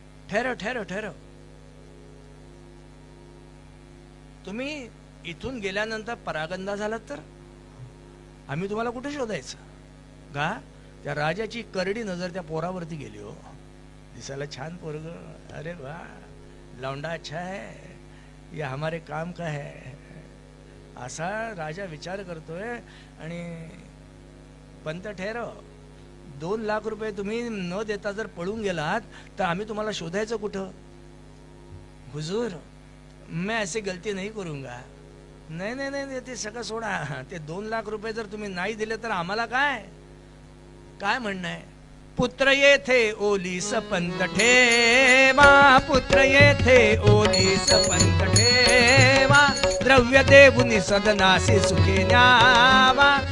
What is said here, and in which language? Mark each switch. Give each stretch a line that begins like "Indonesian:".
Marathi: ठेरव ठेरव ठेरव. तुम्ही इथून गेल्यानंतर परागंदा झालात तर आम्ही तुम्हाला कुठे शोधायचं का? त्या राजाची करडी नजर त्या पोरावरती गेली. हो, दिसायला छान पोरग.
Hindi: अरे वाह, लौंडा अच्छा है, ये हमारे काम का है
Marathi: असा राजा विचार करतोय. आणि पंत ठेरव 2 लाख रुपये तुम्ही न देता जर पळून गेलात तर आम्ही तुम्हाला शोधायचं कुठं?
Hindi: हुजूर मैं ऐसी गलती नहीं करूंगा.
Marathi: नाही नाही नाही, ते सगळं सोडा. ते 2 लाख रुपये जर तुम्ही नाही दिले तर आम्हाला काय काय म्हणणं आहे? पुत्र येथे ओलीस पंत ठेवा, पुत्र येथे ओलीस पंत ठेवा. द्रव्य देऊनी सदनासी सुखे न्यावा.